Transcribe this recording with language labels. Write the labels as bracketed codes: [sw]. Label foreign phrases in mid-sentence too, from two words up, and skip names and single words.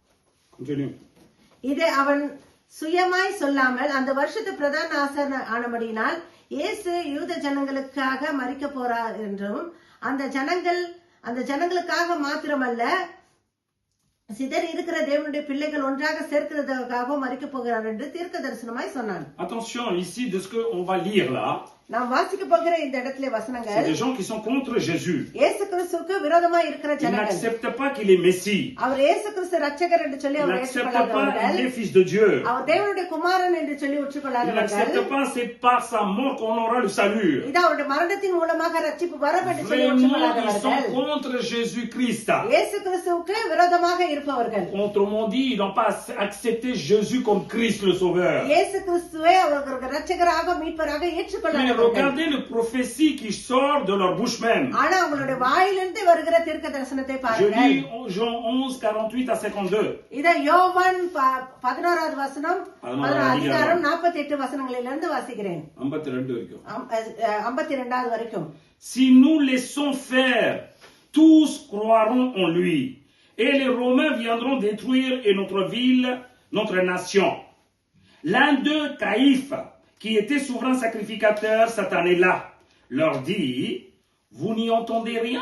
[ta] இதை அவன் சுயமாய் சொல்லாமல் அந்த வருஷத்து பிரதான ஆசாரன் ஆனபடியினால் இயேசு யூத ஜனங்களுக்காக மரிக்க போறார் என்றும் அந்த ஜனங்களுக்காக மாத்திரமல்ல சிதறி இருக்கிற தேவனுடைய பிள்ளைகள் ஒன்றாக சேர்க்கிறதுக்காகவும் மரிக்க போகிறார் என்று தீர்க்க தரிசனமாய் சொன்னான். [fr] Attention ici de ce que on va lire là. [ta] நாம் வாசிக்க போகிற இந்த இடத்திலே வசனங்கள் [fr] C'est des gens qui sont contre Jésus. [ta] இயேசு கிறிஸ்துவுக்கு விரோதமாய் இருக்கிற ஜனங்கள். [fr] Ils n'acceptent pas qu'il est Messie. [ta] அவர் இயேசு கிறிஸ்து ரட்சகர் என்று சொல்லி அவர் ஏற்றுக்கொள்ளாதவர்கள். [fr] Il est fils de Dieu. [ta] அவர் தேவனுடைய குமாரன் என்று சொல்லி [fr] Ils [ta] ஒற்றுக்கொள்ளாதவர்கள். [fr] n'acceptent pas c'est par sa mort qu'on aura le salut. [ta] இது அவருடைய மரணத்தின் மூலமாக ரட்சிப்பு வரும் என்று சொல்லி [fr] Vraiment, ils [ta] ஒற்றுக்கொள்ளாதவர்கள். [fr] sont contre Jésus-Christ. [ta] இயேசு கிறிஸ்துவுக்கு விரோதமாக இருப்பவர்கள். [fr] Autrement dit, ils n'ont pas accepté Jésus comme Christ le Sauveur. [ta] இயேசு கிறிஸ்துவை அவர்கள் ரட்சகராக மீட்பராக [fr] Mais [ta] ஏற்றுக்கொள்ளாதவர்கள். [fr] regardez le prophétie qui sort de leur bouche même. [ta] ஆனா அவங்களுடைய வாயிலிருந்து வருகிற தீர்க்க தரிசனத்தை [fr] Je [ta] பாருங்கள். [fr] lis Jean 11, 48 à 52. [ta] இத யோவான் 11வது வசனம் 11 அதிகாரம் 48 வசனங்களிலிருந்து வாசிக்கிறேன். 52 வரைக்கும். 52வது வரைக்கும். [fr] Si nous laissons faire, tous croiront en lui. Et les Romains viendront détruire notre ville, notre nation. L'un d'eux, Caïphe, qui était souverain sacrificateur cette année-là, leur dit, vous n'y entendez rien?